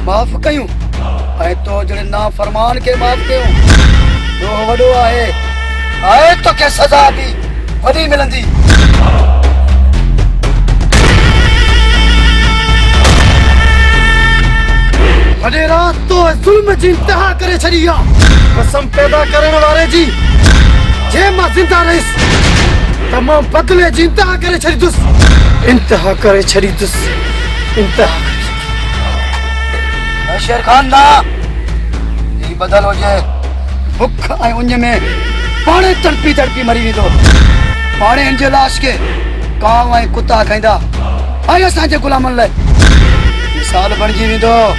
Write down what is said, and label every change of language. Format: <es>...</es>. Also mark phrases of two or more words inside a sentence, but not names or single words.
<sd>माफ़ कयूं ऐं तो जड़े नाफ़रमान खे माफ़ कयूं तो वॾो आहे ऐं तोखे सज़ा बि वॾी मिलंदी वॾेरा तो ज़ुल्म जी इंतिहा करे छॾी आहे कसम पैदा करण वारे जी जे मां ज़िंदा रहीसि त मां बदिले जी इंतिहा करे छॾींदुसि इंतिहा करे छॾींदुसि इंतिहा शेर खान ना ही बदल हो जाए बुख ऐं उञ में पाणे तड़पी तड़पी मरी वेंदो पाणे हिन जे लाश खे कांव ऐं कुता खाईंदा ऐं असांजे गुलामनि लाइ मिसाल बणिजी वेंदो</sd>